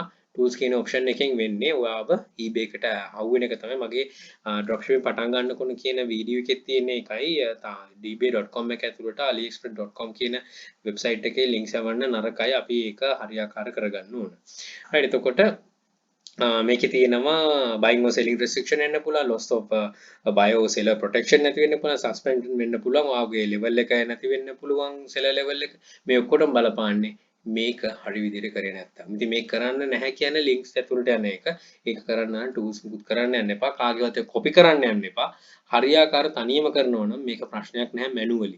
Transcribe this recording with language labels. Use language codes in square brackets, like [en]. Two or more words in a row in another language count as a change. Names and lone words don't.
[si] tools කියන option එකෙන් වෙන්නේ ඔයාව eBay එකට හවු වෙන එක තමයි මගේ dropshipping පටන් ගන්නකොන කියන වීඩියෝ එකේ තියෙන එකයි ebay.com එක ඇතුළට aliexpress.com කියන වෙබ්සයිට් එකේ links යවන්න නරකයි. අපි ඒක හරියාකාර කරගන්න ඕන. right එතකොට මේකේ තියෙනවා [en] buying or selling restriction [si] එන්න පුළුවන්, [en] loss of buyer or seller protection [si] නැති වෙන්න පුළුවන්, suspension වෙන්න පුළුවන්, ඔයාගේ level එක නැති වෙන්න පුළුවන්, [en] seller level [si] එක. මේ ඔක්කොටම බලපාන්නේ මේක හරි විදිහට කරේ නැත්තම්. ඉතින් මේක කරන්න නැහැ කියන්නේ links ඇතුළට යන එක. ඒක කරන්න නම් tools මුකුත් කරන්න යන්න එපා. කාගේවත් copy කරන්න යන්න එපා. හරියාකාර තනියම කරනවා නම් මේක ප්‍රශ්නයක් නැහැ manually.